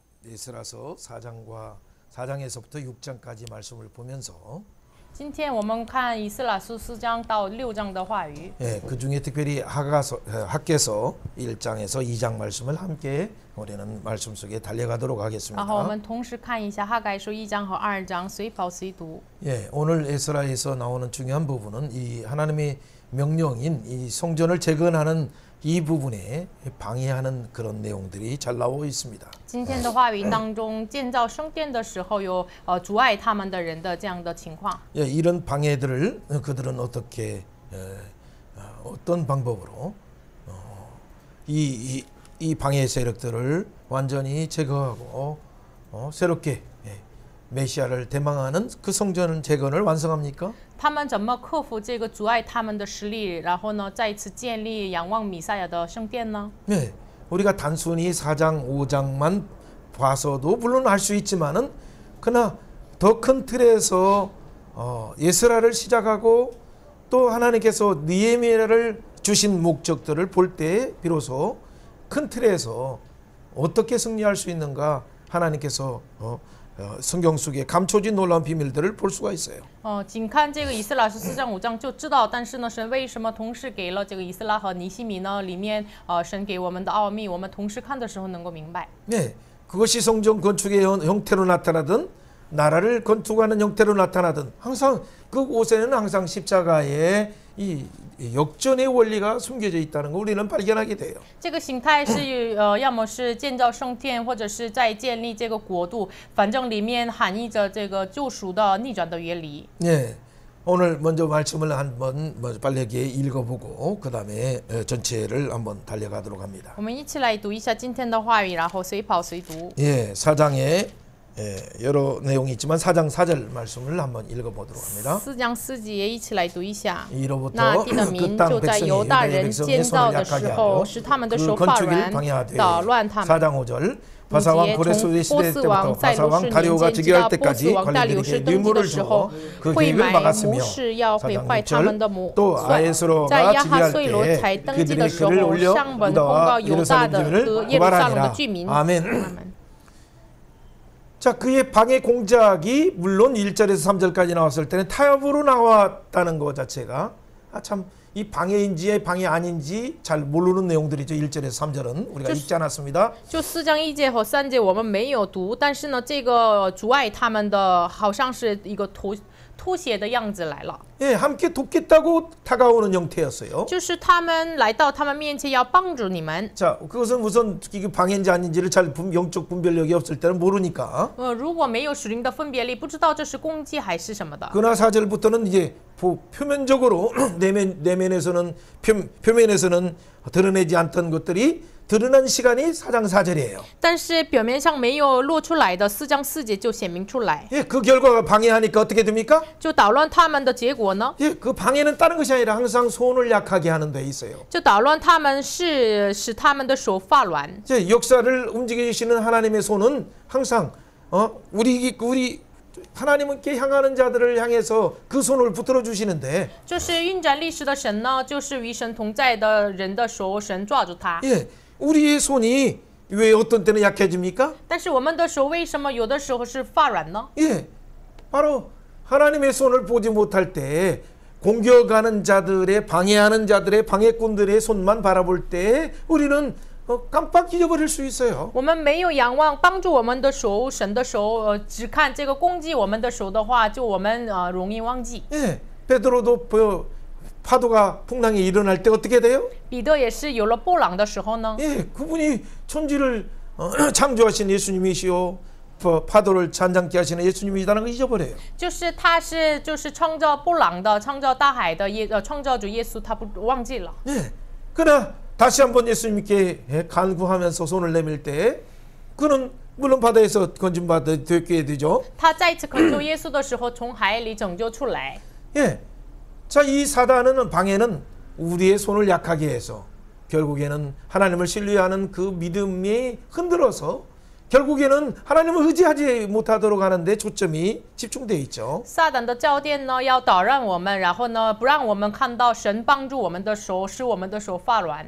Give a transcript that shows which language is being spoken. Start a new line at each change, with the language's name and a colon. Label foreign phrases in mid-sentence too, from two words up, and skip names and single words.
Korean: 에스라서 4장에서부터 6장까지 말씀을 보면서
Chinese: 今天我们看以斯拉书4章到6章的话语。
Korean: 예, 그 중에 특별히 학개서 1장에서 2장 말씀을 함께 우리는 말씀 속에 달려가도록
Chinese: 然后我
Korean: 하겠습니다.
Chinese: 们同时看一下哈该书1章和2章，随跑随读。
Korean: 예, 오늘 에스라에서 나오는 중요한 부분은 이 하나님의 명령인 이 성전을 재건하는 이 부분에 방해하는 그런 내용들이 잘 나오고 있습니다.
Chinese: 今天的话语当中，建造圣殿的时候有阻碍他们的人的这样的情况。
Korean: 예, 이런 방해들을 그들은 어떻게 어떤 방법으로 이 방해 세력들을 완전히 제거하고 새롭게 메시아를 대망하는 그 성전 재건을 완성합니까?
Chinese: 他们怎么克服这个阻碍他们的实力，然后呢，再一次建立仰望弥赛亚的圣殿呢？
Korean: 네, 우리가 단순히 4장, 5장만 봐서도 물론 알 수 있지만은 그러나 더 큰 틀에서 예스라를 시작하고 또 하나님께서 느헤미야를 주신 목적들을 볼 때 비로소 큰 틀에서 어떻게 승리할 수 있는가 하나님께서 성경 속에 감춰진 놀라운 비밀들을 볼 수가 있어요.
Chinese: 仅看这个以斯拉书4章5章就知道，但是呢，神为什么同时给了这个以斯拉和尼希米呢？里面神给我们的奥秘，我们同时看的时候能够明白。
Korean: 네, 그것이 성전 건축의 형태로 나타나든 나라를 건축하는 형태로 나타나든 항상 그곳에는 항상 십자가의 이 역전의 원리가 숨겨져 있다는 걸 우리는 발견하게 돼요.
Chinese: 这个形态是要么是建造圣殿，或者是在建立这个国度，反正里面含义着这个救赎的逆转的原理。
Korean: 네, 오늘 먼저 말씀을 한번 빠르게 읽어보고 그 다음에 전체를 한번 달려가도록 합니다.
Chinese: 我们一起来读一下今天的话语，然后随跑随读。
Korean: 예, 4장에 여러 내용이 있지만 4장 4절 말씀을 한번 읽어보도록 합니다.
Chinese: 4 章4节一起来读一下。
Korean: 이로부터
Chinese: 那地的民
Korean: 그 땅
Chinese: 就在
Korean: 백성이
Chinese: 犹大
Korean: 유다의
Chinese: 人
Korean: 백성의
Chinese: 建
Korean: 손을
Chinese: 造的
Korean: 약하게
Chinese: 时
Korean: 하고
Chinese: 候，使他们的
Korean: 그
Chinese: 手发
Korean: 건축을
Chinese: 软，
Korean: 방해하되
Chinese: 捣乱他们。
Korean: 4장 5절 바사왕
Chinese: 5节
Korean: 고레스
Chinese: 从
Korean: 시대
Chinese: 波斯
Korean: 때부터
Chinese: 王在罗
Korean: 바사왕
Chinese: 氏
Korean: 다리오가
Chinese: 年间直
Korean: 즉위할
Chinese: 到波斯
Korean: 때까지
Chinese: 王大流士
Korean: 관리들에게
Chinese: 登基
Korean: 유물을
Chinese: 的时候
Korean: 줘 그
Chinese: 会
Korean: 계획을
Chinese: 买
Korean: 막았으며
Chinese: 谋士要毁
Korean: 4장
Chinese: 坏他们的
Korean: 6절 또
Chinese: 算。在
Korean: 아에스로가
Chinese: 亚哈
Korean: 즉위할
Chinese: 岁罗
Korean: 때
Chinese: 才登基
Korean: 그들의
Chinese: 的时
Korean: 글을
Chinese: 候，
Korean: 올려
Chinese: 上文公告
Korean: 유다와
Chinese: 犹大
Korean: 예루살렘
Chinese: 的
Korean: 주민을
Chinese: 和耶路撒冷的
Korean: 고발하니라
Chinese: 居民。
Korean: 아멘.
Chinese: 阿门
Korean: 자, 그의 방해 공작이 물론 1절에서 3절까지 나왔을 때는 타협으로 나왔다는 것 자체가 참 이 방해인지 방해 아닌지 잘 모르는 내용들이죠. 1절에서 3절은 우리가 읽지 않았습니다.
Chinese: 就4章1节和3节我们没有读，但是呢，这个阻碍他们的好像是一个凸写的样子来了，
Korean: 예, 함께 돕겠다고 다가오는 형태였어요.
Chinese: 就是他们来到他们面前要帮助你们。
Korean: 자, 그것은 우선 이게 방해인지 아닌지를 잘 영적 분별력이 없을 때는 모르니까.
Chinese: 如果没有属灵的分别力，不知道这是攻击还是什么的。
Korean: 그러나 4절부터는 이제 표면적으로 내면에서는 표면에서는 드러내지 않던 것들이 드러난 시간이 4장 4절이에요.
Chinese: 但是表面上没有露出来的4章4节就显明出来，
Korean: 예, 그 결과가 방해하니까 어떻게 됩니까?
Chinese: 就捣乱他们的结果呢？
Korean: 예, 그 방해는 다른 것이 아니라 항상 손을 약하게 하는 데 있어요.
Chinese: 就捣乱他们是使他们的手发软。
Korean: 이제 역사를 움직이시는 하나님의 손은 항상 우리 하나님께 향하는 자들을 향해서 그 손을 붙들어 주시는데
Chinese: 就是运转历史的神呢，就是与神同在的人的手，神抓住他。
Korean: 예, 우리의 손이 왜 어떤 때는 약해집니까?
Chinese: 但是我们的手为什么有的时候是发软呢？
Korean: 예, 바로 하나님의 손을 보지 못할 때 공격하는 자들의 방해하는 자들의 방해꾼들의 손만 바라볼 때 우리는 깜빡 잊어버릴 수 있어요.
Chinese: 我们没有仰望帮助我们的手，神的手，只看这个攻击我们的手的话，就我们容易忘记。
Korean: 예, 베드로도 파도가 풍랑이 일어날 때 어떻게 돼요?
Chinese: 彼得也是有了波浪的时候呢，
Korean: 예, 그분이 천지를 창조하신 예수님이시오. 파도를 잔잔케 하시는 예수님이라는 걸 잊어버려요.
Chinese: 就是他是创造波浪的、创造大海的创造主耶稣，他不忘记了。
Korean: 예, 그러나 다시 한번 예수님께 간구하면서 손을 내밀 때 그는 물론 바다에서 건짐받게 되죠.
Chinese: 他再次恳求耶稣的时候，从海里拯救出来。
Korean: 예, 자, 이 사단은 방해는 우리의 손을 약하게 해서 결국에는 하나님을 신뢰하는 그 믿음이 흔들어서 결국에는 하나님을 의지하지 못하도록 하는데 초점이 집중되어 있죠.
Chinese: 撒旦的教殿呢，要导让我们，然后呢，不让我们看到神帮助我们的手，使我们的手发软。